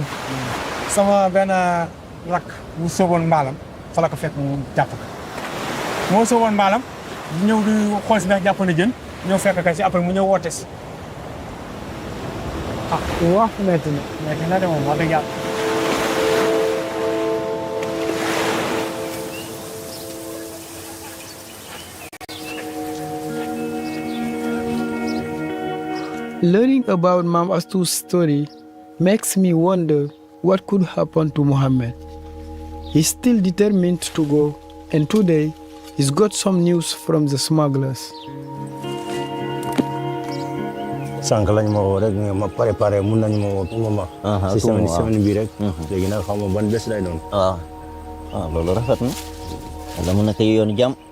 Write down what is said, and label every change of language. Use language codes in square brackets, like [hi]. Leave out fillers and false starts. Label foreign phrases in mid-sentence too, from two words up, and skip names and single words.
[wo] sama benn rakk bu sooboon mbaalam fa la ko fekk mu jàpp ko. moo sooboon mbaalam ñëw di xool si ndax jàpp na jën ñëw fekk ka si après mu ñëw woote si. ah wax métti na de moom wax dëgg yàlla. [en] Learning about Mam Astu's story makes me wonder what could happen to Mohammed. He's still determined to go, and today he's got some news from the smugglers. [wo] sànq lañ ma woo rek ma préparé mun nañu ma woo pour ma si semaine bi rek léegi nag xam nga ban bés lay doon waaw loolu rafet na wala mu nekk yoonu jàmm